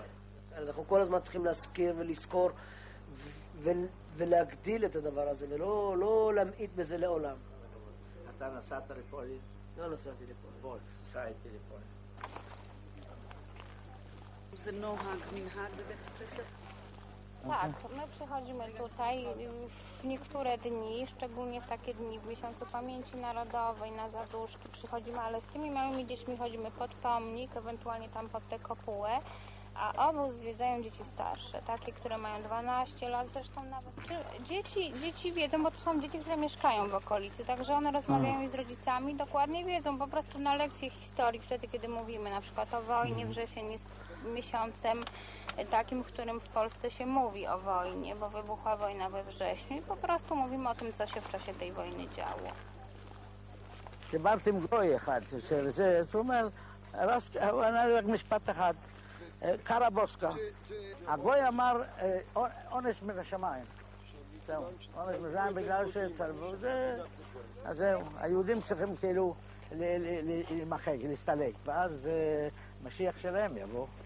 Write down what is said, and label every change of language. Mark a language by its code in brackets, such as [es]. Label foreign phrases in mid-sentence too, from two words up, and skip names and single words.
[he] אנחנו כל הזמן צריכים להזכיר ולזכור ולהגדיל את הדבר הזה, ולא להמעיט בזה לעולם. אתה נסעת לפולין? לא נסעתי לפולין. בוא, תסע איתי לפולין. זה נוהג, מנהג בבית הספר? [pl] Tak, my przychodzimy tutaj w niektóre dni, szczególnie w takie dni w miesiącu pamięci narodowej, na zaduszki przychodzimy, ale z tymi małymi dziećmi chodzimy pod pomnik, ewentualnie tam pod tę kopułę, a obóz zwiedzają dzieci starsze, takie, które mają 12 lat, zresztą nawet. Dzieci wiedzą, bo to są dzieci, które mieszkają w okolicy, także one rozmawiają i z rodzicami, dokładnie wiedzą, po prostu na lekcje historii, wtedy kiedy mówimy na przykład o wojnie, wrzesień jest miesiącem takim, w którym w Polsce się mówi o wojnie, bo wybuchła wojna we wrześniu i po prostu mówimy o tym, co się w czasie tej wojny działo. [he] דיברתי עם גוי אחד, שזה, הוא אומר, הוא ענה לי רק משפט אחד, קרבוסקה. הגוי אמר, עונש מן השמיים. זהו, עונש מן השמיים בגלל שצלבו, אז זהו, היהודים צריכים כאילו להימחק, להסתלק, ואז משיח שלהם יבוא.